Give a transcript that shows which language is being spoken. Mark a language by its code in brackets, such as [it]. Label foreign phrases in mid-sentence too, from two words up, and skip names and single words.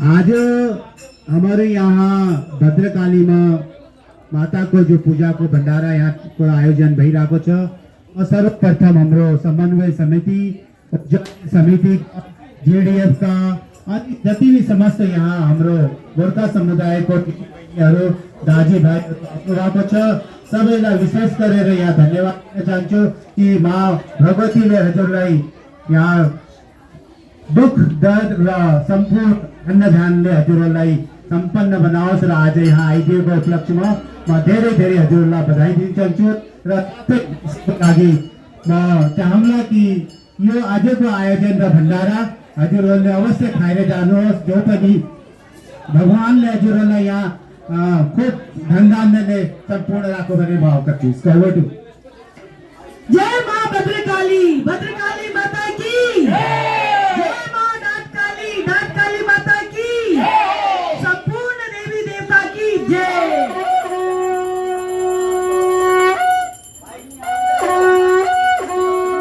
[hi] आज हमारे यहाँ [ne] भद्रकाली माता को जो पूजा को भंडारा यहाँ को आयोजन भई रखो छ और सर्वप्रथम हमरो समन्वय समिति जेडीएफ का और जति भी समस्त यहाँ हमरो गोरखा समुदाय को दाजी भाई सबैलाई विशेष गरेर यहाँ धन्यवाद चाहन्छु कि माँ भगवतीले हजुरलाई यहाँ दुख, दर्द र सम्पूर्ण अन्नधानले हजुरलाई सम्पन्न बनाओस् र आज यहाँ आइदिएको उपलक्ष्यमा म धेरै धेरै हजुरलाई बधाई दिन चाहन्छु र त्यसको लागि म चाहन्छु कि यो आजको आयोजन र भण्डारा हजुरहरूले अवश्य खाएर जानुहोस्, जो पनि भगवानले हजुरहरूलाई यहाँ खूब धनधान्यले संपूर्ण राखो भन्ने भाव गर्छु। [hi] जय माँ भद्रकाली, भद्रकाली माता की जय, माँ डाटकाली माता की, संपूर्ण देवी देवता की जय।